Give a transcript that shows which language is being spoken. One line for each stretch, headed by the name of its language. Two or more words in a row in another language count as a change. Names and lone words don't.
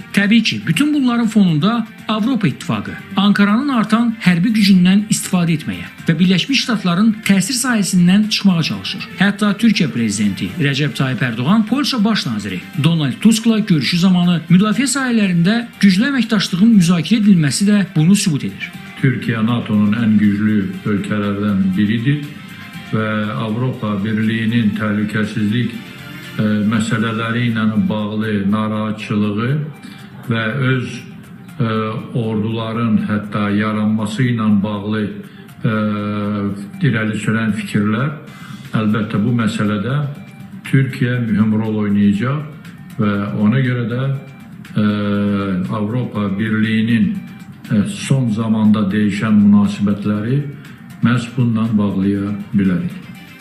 Azerbaijani: Təbii ki, bütün bunların fonunda Avropa İttifaqı Ankaranın artan hərbi gücündən istifadə etməyə və Birləşmiş Ştatların təsir sahəsindən çıxmağa çalışır. Hətta Türkiyə prezidenti Rəcəb Tayyip Erdoğan Polşa baş naziri Donald Tuskla görüşü zamanı müdafiə sahələrində güclü əməkdaşlığın müzakirə edilməsi də bunu sübut edir.
Turkish: Türkiye NATO'nun en güçlü ülkelerden biridir ve Avrupa Birliği'nin
Azerbaijani: təhlükəsizlik məsələləri ilə bağlı narahatçılığı və öz orduların hətta yaranması ilə bağlı irəli sürən fikirlər əlbəttə bu məsələdə Türkiyə mühüm rol oynayacaq və ona görə də Avropa Birliği'nin
Turkish: son zamanda değişen
Azerbaijani: münasibətləri məhz bundan bağlaya bilərik.